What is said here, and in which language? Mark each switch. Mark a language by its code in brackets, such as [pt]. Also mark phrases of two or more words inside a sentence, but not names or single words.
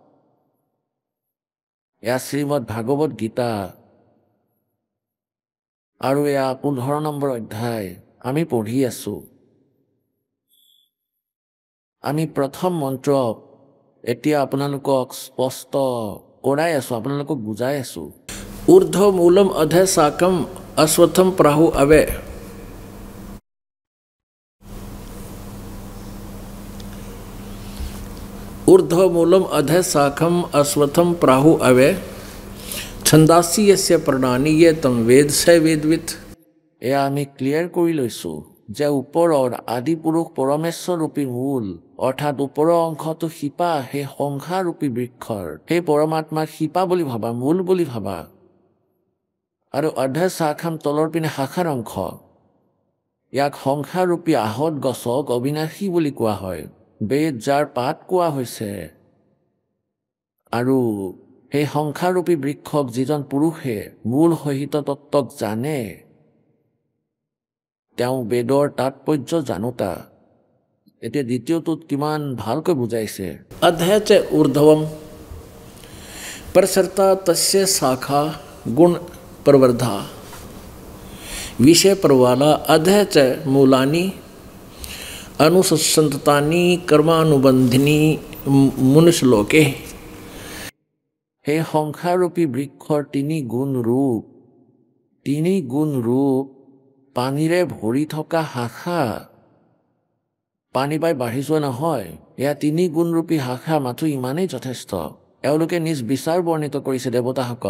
[as] এয়া শ্ৰীমদ ভাগৱত গীতা আৰু এয়া 15 নম্বৰ অধ্যায় আমি পঢ়ি আছো। আমি প্ৰথম মন্ত্ৰ এতিয়া আপোনালোকক স্পষ্ট কৰাই আছো, আপোনালোকক বুজাই আছো। [sa] ऊर्ध्व मूलम अधः शाकम अश्वत्थम प्राहु अवे। ऊर्ध्व मूलम अधः शाखम अश्वत्थम प्राहु अवे, छंदासी यस्य प्रणानी ये तम वेद से वेदवित। [as] এয়া আমি ক্লিয়াৰ কৰি লৈছো যে ওপৰৰ আদি পুৰুষ পৰমেশ্বৰ ৰূপী মূল, অৰ্থাৎ ওপৰৰ অংশটো শিপা, সেই সংসাৰৰূপী বৃক্ষৰ, সেই পৰমাত্মাক শিপা বুলি ভাবা, মূল বুলি ভাবা। আৰু [sa] অৰ্ধ শাখাম [as] তলৰ পিনে শাখাৰ অংশ, ইয়াক সংসাৰৰূপী আহত গছক অবিনাশী বুলি কোৱা হয়, বেদ যাৰ পাত কোৱা হৈছে। আৰু সেই সংসাৰৰূপী বৃক্ষক যিজন পুৰুষে মূল সহিত তত্ত্বক জানে, তেওঁ বেদৰ তাৎপৰ্য জানোতা। এতিয়া দ্বিতীয়টোত কিমান ভালকৈ বুজাইছে। [sa] अधः च ऊर्ध्वम प्रसरता तस्य शाखा गुण प्रवर्धा, विषय प्रवाला अधः च मूलानि अनुसंततानि कर्मानुबंधिनी मुनिश्लोके। [as] সেই সংসাৰৰূপী বৃক্ষৰ তিনি গুণ ৰূপ পানীৰে ভৰি থকা শাখা, পানী পাই বাঢ়ি যোৱা নহয়। এয়া তিনি গুণৰূপী শাখা মাথো ইমানেই যথেষ্ট। এওঁলোকে নিজ বিচাৰ বৰ্ণিত কৰিছে দেৱতাসকল।